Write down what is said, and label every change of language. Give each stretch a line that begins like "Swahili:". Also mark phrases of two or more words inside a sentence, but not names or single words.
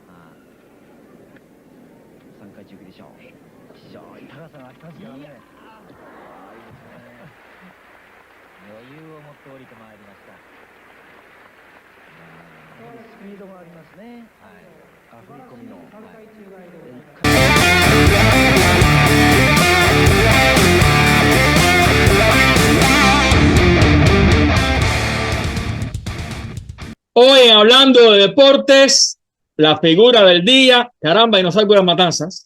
Japanese: 3 回中でしょう。非常に高さがありますからね。余裕を持って降りてまいりました。スピードがありますね。振り込みの。
Spanish: Hoy hablando de deportes, la figura del día, caramba, y no salgo de las matanzas.